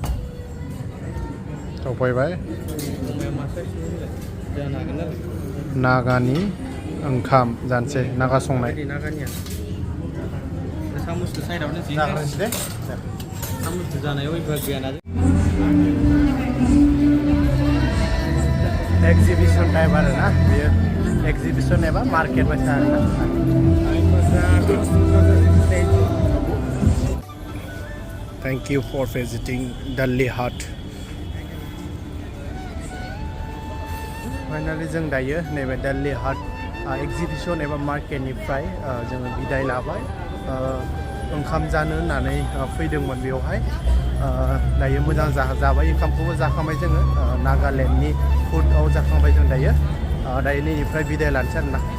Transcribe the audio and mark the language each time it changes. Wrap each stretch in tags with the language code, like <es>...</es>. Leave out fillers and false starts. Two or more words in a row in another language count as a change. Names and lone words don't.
<brx>सफैबाय नागानि ओंखाम जानोसै नागा संनाय</brx> <en>exhibition type</en> <brx>आरो ना बेयो एक्जिबिशन एबा मार्केट बायसा आरो ना</brx> <en>Thank you for visiting Delhi Haat finally</en> <brx>जों दायो नैबे दिल्ली हाट एक्जिबिशन एबा मार्केटनिफ्राय जोङो बिदाय लाबाय ओंखाम जानो होननानै फैदोंमोन बेवहाय दायो मोजां जाबाय ओंखामखौबो जाखांबाय जोङो नागालेण्डनि फुडआव जाखांबाय जों दायो नैनिफ्राय बिदाय लानोसै आरोना</brx>